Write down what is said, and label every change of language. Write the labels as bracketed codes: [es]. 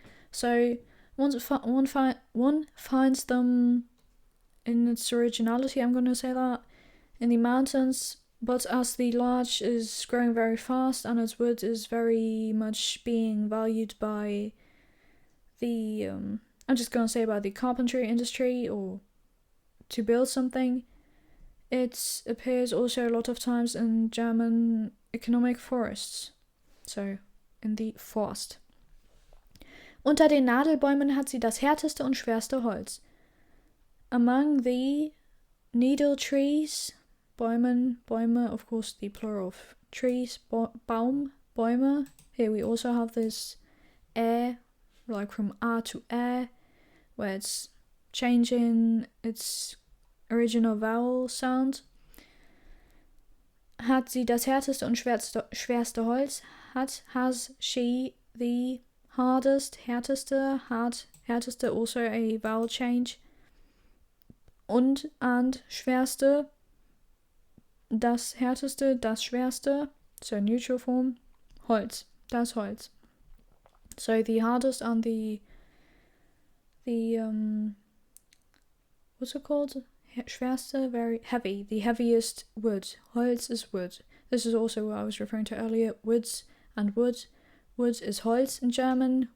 [en] So one finds them in its originality, I'm going to say that, in the mountains, but as the larch is growing very fast and its wood is very much being valued by the, I'm just going to say by the carpentry industry, or to build something, it appears also a lot of times in German economic forests, so in the forest. [de] Unter den Nadelbäumen hat sie das härteste und schwerste Holz. [en] Among the needle trees, Bäume, of course the plural of trees, Baum, Bäume. Here we also have this like from A to where it's changing its original vowel sound. [de] Hat sie das härteste und schwerste Holz? [en] Has she the hardest, härteste, härteste, also a vowel change. [de] Und schwerste, das härteste, das schwerste, [en] so neutral form, [de] Holz, das Holz. [en] So the hardest and the what's it called? Schwerste, very heavy, the heaviest wood. Holz is wood. This is also what I was referring to earlier, woods and wood. Woods is Holz in German.